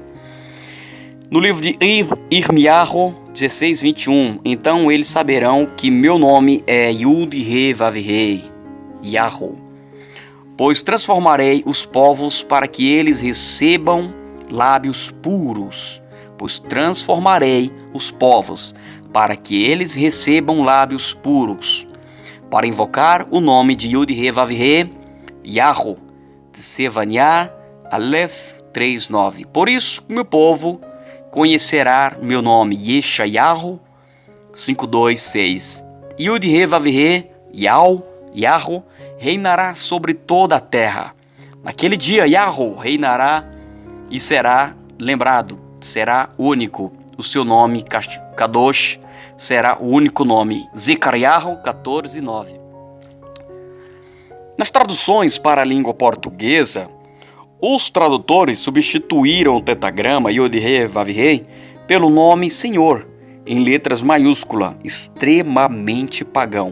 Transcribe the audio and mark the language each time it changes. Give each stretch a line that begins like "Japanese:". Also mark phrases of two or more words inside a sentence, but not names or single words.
Portuguese: No livro de Irmiyahu 16, 21, então eles saberão que meu nome é Yod-Heh-Vav-Heh, Yahweh, pois transformarei os povos para que eles recebam lábios puros, pois transformarei os povos para que eles recebam lábios puros, para invocar o nome de Yod-Heh-Vav-Heh, Yahweh, de Sevaniah, Aleph 3:9. Por isso, meu povo conhecerá meu nome, Yeshayahu 5:2-6. Yod-Heh-Vav-Heh, Yahweh, reinará sobre toda a terra. Naquele dia, Yahweh reinará e será lembrado, será único. O seu nome, Kadosh, será o único nome. Zechariah 14:9. Nas traduções para a língua portuguesa, os tradutores substituíram o tetagrama Yod-Heh-Vav-Heh pelo nome Senhor, em letras maiúsculas, extremamente pagão.